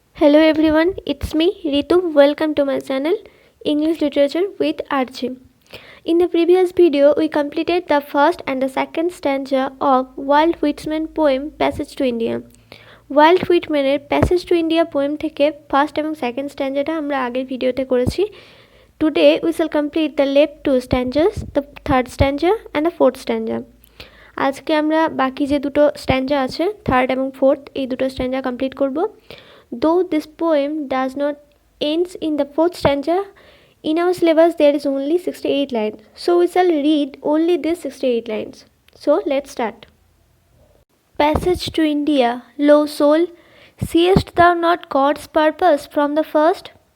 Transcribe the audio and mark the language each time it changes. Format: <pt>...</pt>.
<en>Hello everyone, it's me Ritu. Welcome to my channel English Literature with Archie. In the previous video, we completed the first and the second stanza of Walt Whitman poem Passage to India.</en> <bn>Walt হুইটম্যানের passage to India poem থেকে first এবং second স্ট্যান্ডাটা আমরা আগের ভিডিওতে করেছি।</bn> <en>Today we shall complete the left two stanzas, the third stanza and the fourth stanza.</en> <bn>আজকে আমরা বাকি যে দুটো স্ট্যান্ডা আছে, থার্ড এবং ফোর্থ, এই দুটো স্ট্যান্ডা কমপ্লিট করব।</bn> <en>Though this poem does not ends in the fourth stanza, in our syllabus there is only 68 lines. So we shall read only these 68 lines. So let's start. Passage to India, low soul, seest thou not God's purpose from the first?</en>